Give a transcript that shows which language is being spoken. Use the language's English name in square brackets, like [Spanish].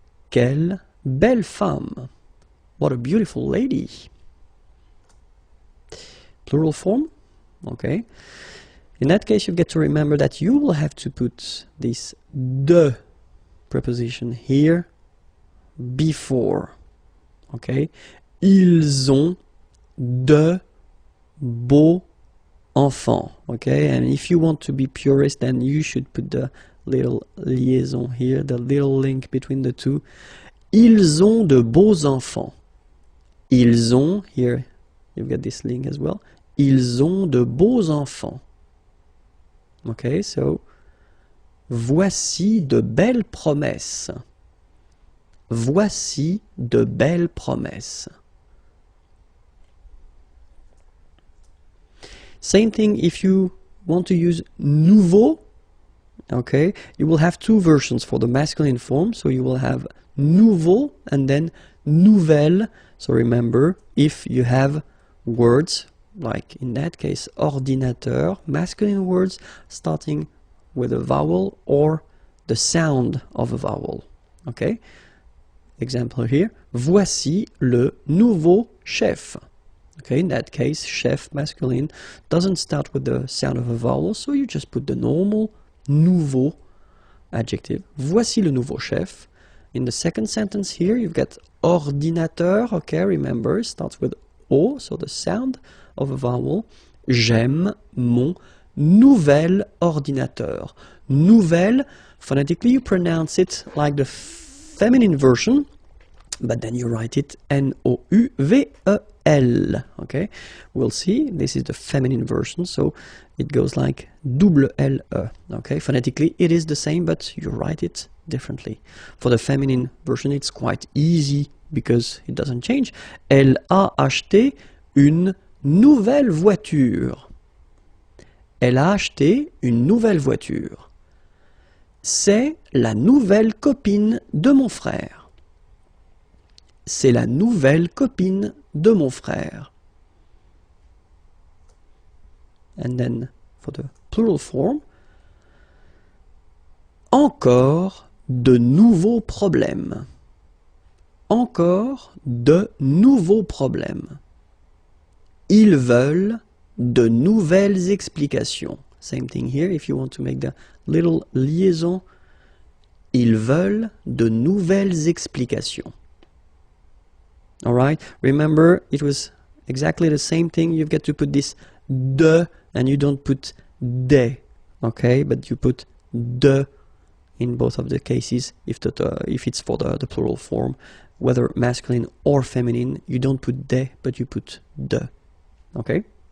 [English] Quelle belle femme. What a beautiful lady. Plural form. Okay. In that case, you get to remember that you will have to put this de preposition here before. Okay. [French] Ils ont de beaux enfants. [English] Okay. And if you want to be purist, then you should put the little liaison here, the little link between the two. [French] Ils ont de beaux enfants. [English] Ils ont, here you've got this link as well. [French] Ils ont de beaux enfants. Okay, so voici de belles promesses. Voici de belles promesses. [English] Same thing if you want to use nouveau. Okay, you will have two versions for the masculine form. So you will have nouveau and then nouvelle. So remember, if you have words, like in that case, ordinateur, masculine words starting with a vowel or the sound of a vowel. Okay? [French] Example here, voici le nouveau chef. [English] Okay, in that case, chef, masculine, doesn't start with the sound of a vowel, so you just put the normal nouveau adjective. Voici le nouveau chef. In the second sentence here, you've got ordinateur. Okay, remember, it starts with O, so the sound of a vowel. [French] J'aime mon nouvel ordinateur. [English] Nouvelle, phonetically you pronounce it like the feminine version, but then you write it N-O-U-V-E-L. Okay, we'll see, this is the feminine version, so it goes like double L-E. Okay, phonetically it is the same, but you write it differently. For the feminine version it's quite easy because it doesn't change. [French] Elle a acheté une nouvelle voiture. Elle a acheté une nouvelle voiture. C'est la nouvelle copine de mon frère. C'est la nouvelle copine de mon frère. [English] And then for the plural form, encore de nouveaux problèmes. [French] Encore de nouveaux problèmes. Ils veulent de nouvelles explications. [English] Same thing here, if you want to make the little liaison. [French] Ils veulent de nouvelles explications. [English] Alright, remember it was exactly the same thing. You've got to put this de and you don't put des. Okay, but you put de in both of the cases if it's for the plural form. Whether masculine or feminine, you don't put des, but you put de. Okay?